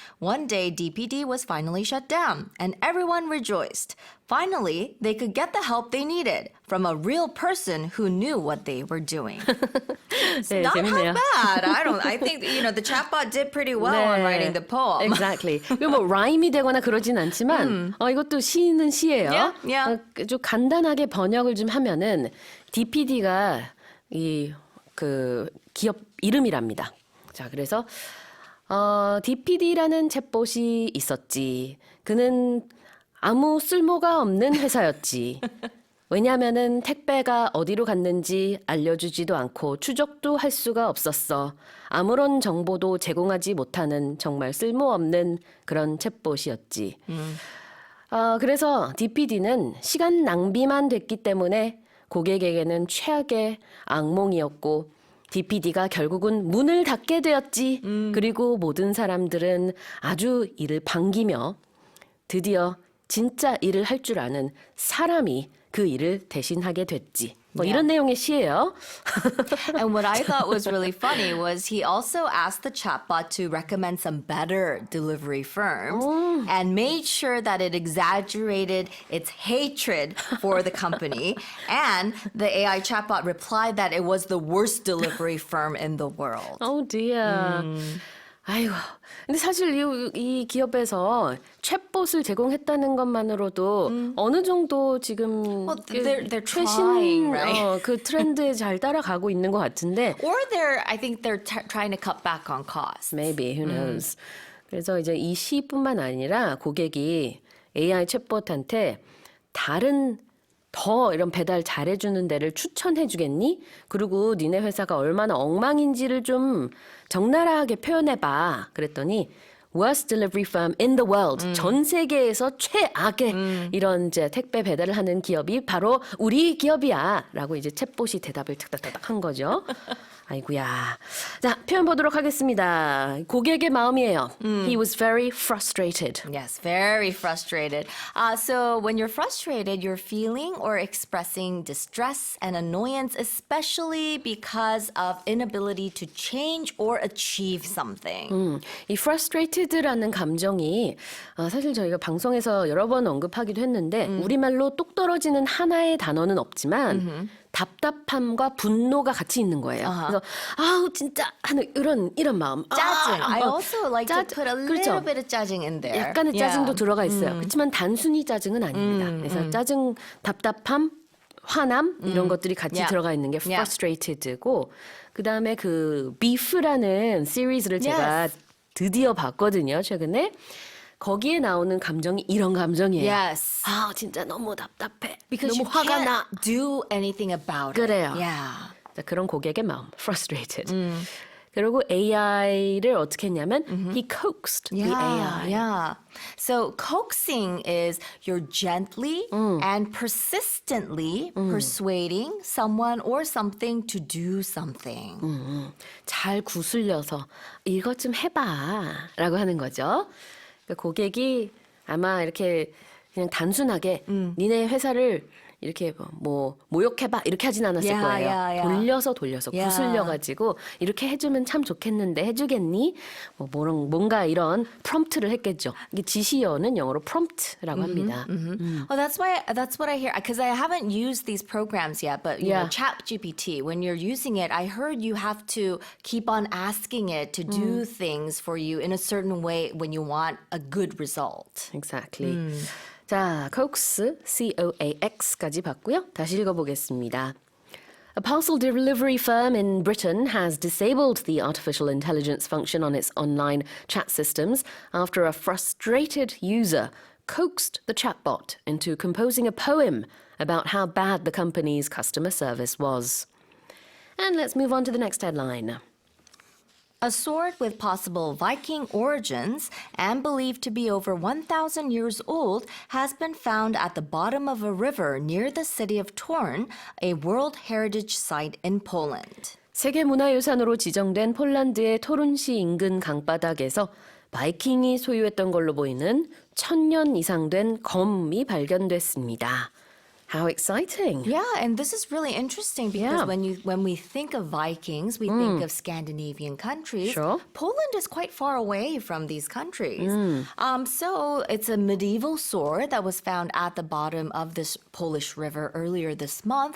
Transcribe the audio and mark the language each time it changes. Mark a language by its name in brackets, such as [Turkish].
[English] One day, DPD was finally shut down, and everyone rejoiced. Finally, they could get the help they needed from a real person who knew what they were doing. [Korean] 네, [English] Not [Korean] 재밌네요. [English] half bad. I think the chatbot did pretty well on writing the poem. Exactly. [Korean] 이거 뭐 라임이 되거나 그러진 않지만 이것도 시는 시예요. [English] Yeah, yeah. [Korean] 좀 간단하게 번역을 좀 하면은 DPD가 이 그 기업 이름이랍니다. 자, 그래서 DPD라는 챗봇이 있었지. 그는 아무 쓸모가 없는 회사였지. 왜냐하면은 택배가 어디로 갔는지 알려주지도 않고 추적도 할 수가 없었어. 아무런 정보도 제공하지 못하는 정말 쓸모없는 그런 챗봇이었지. 그래서 DPD는 시간 낭비만 됐기 때문에 고객에게는 최악의 악몽이었고 DPD가 결국은 문을 닫게 되었지. 그리고 모든 사람들은 아주 이를 반기며 드디어 진짜 일을 할 줄 아는 사람이 그 일을 대신하게 됐지. 뭐 이런 내용의 시예요. [English] And what I thought was really funny was he also asked the chatbot to recommend some better delivery firms and made sure that it exaggerated its hatred for the company. And the AI chatbot replied that it was the worst delivery firm in the world. Oh dear. [Korean] 아이고. 근데 사실 이 기업에서 챗봇을 제공했다는 것만으로도 어느 정도 지금 [English] Well, [Korean] 그 [English] they're [Korean] 최신 [English] trying, right? [Korean] 그 트렌드에 잘 따라가고 있는 것 같은데 [English] Or I think they're trying to cut back on costs. maybe who knows. [Korean] 그래서 이제 이 시뿐만 아니라 고객이 AI 챗봇한테 다른 더 이런 배달 잘해주는 데를 추천해주겠니? 그리고 니네 회사가 얼마나 엉망인지를 좀 적나라하게 표현해봐. 그랬더니 [English] worst delivery firm in the world. [Korean] 전 세계에서 최악의 이런 이제 택배 배달을 하는 기업이 바로 우리 기업이야. 라고 이제 챗봇이 대답을 탁탁탁 한 거죠. 아이고야. 자, 표현 보도록 하겠습니다. 고객의 마음이에요. [English] He was very frustrated. Yes, very frustrated. So when you're frustrated, you're feeling or expressing distress and annoyance, especially because of inability to change or achieve something. [Korean] 이 frustrated frustrated라는 감정이 사실 저희가 방송에서 여러 번 언급하기도 했는데 우리말로 똑 떨어지는 하나의 단어는 없지만 답답함과 분노가 같이 있는 거예요. 그래서 아우 진짜 하는 이런 마음. 짜증. [English] I also like to put a little [Korean] 그렇죠. [English] bit of 짜증 in there. [Korean] 약간의 짜증도 들어가 있어요. 그렇지만 단순히 짜증은 아닙니다. 그래서 짜증, 답답함, 화남 이런 것들이 같이 들어가 있는 게 frustrated고 그다음에 그 beef라는 시리즈를 제가 드디어 봤거든요. 최근에. 거기에 나오는 감정이 이런 감정이에요. [English] Yes. [Korean] 아, 진짜 너무 답답해. [English] Because [Korean] 너무 [English] you [Korean] 화가 [English] can't [Korean] 나. [English] do anything about it. [Korean] 그래요. [English] Yeah. [Korean] 자, 그런 고객의 마음, frustrated. 그리고 AI를 어떻게 했냐면 [English] he coaxed the AI. Yeah. So coaxing is you're gently and persistently persuading someone or something to do something. [Korean] 잘 구슬려서 이것 좀 해봐 라고 하는 거죠. 그러니까 고객이 아마 이렇게 그냥 단순하게 니네 회사를 이렇게 뭐 모욕해봐 이렇게 하진 않았을 거예요. 돌려서 구슬려가지고 이렇게 해주면 참 좋겠는데 해주겠니? 뭔가 이런 프롬프트를 했겠죠. 이게 지시어는 영어로 prompt라고 합니다. [English] Well, that's what I hear because I haven't used these programs yet. But you know, ChatGPT, when you're using it, I heard you have to keep on asking it to do things for you in a certain way when you want a good result. Exactly. 자, coax, C-O-A-X까지 봤고요. 다시 읽어보겠습니다. A parcel delivery firm in Britain has disabled the artificial intelligence function on its online chat systems after a frustrated user coaxed the chatbot into composing a poem about how bad the company's customer service was. And let's move on to the next headline. A sword with possible Viking origins and believed to be over 1,000 years old has been found at the bottom of a river near the city of Torun, a World Heritage Site in Poland. [Korean] 세계문화유산으로 지정된 폴란드의 토룬시 인근 강바닥에서 바이킹이 소유했던 걸로 보이는 1,000년 이상 된 검이 발견됐습니다. [English] How exciting. Yeah, and this is really interesting because when we think of Vikings, we think of Scandinavian countries. Sure. Poland is quite far away from these countries. So it's a medieval sword that was found at the bottom of this Polish river earlier this month.